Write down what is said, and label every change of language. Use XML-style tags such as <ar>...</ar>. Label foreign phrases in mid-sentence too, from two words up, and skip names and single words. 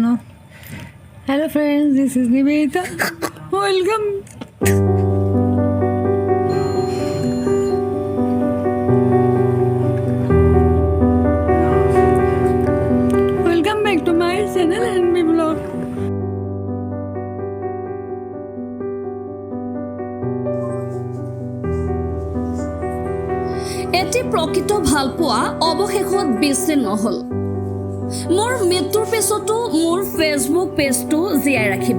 <en>Hello friends, this is Nibedita, welcome. Welcome back to my channel NB Blog.</en> <as>এটি প্ৰকৃত ভালপোৱা অৱশেষত বিচ্ছিন্ন নহ'ল। মোৰ মৃত্যুৰ পিছতো মোৰ ফেচবুক পেজটো জীয়াই ৰাখিব।</as>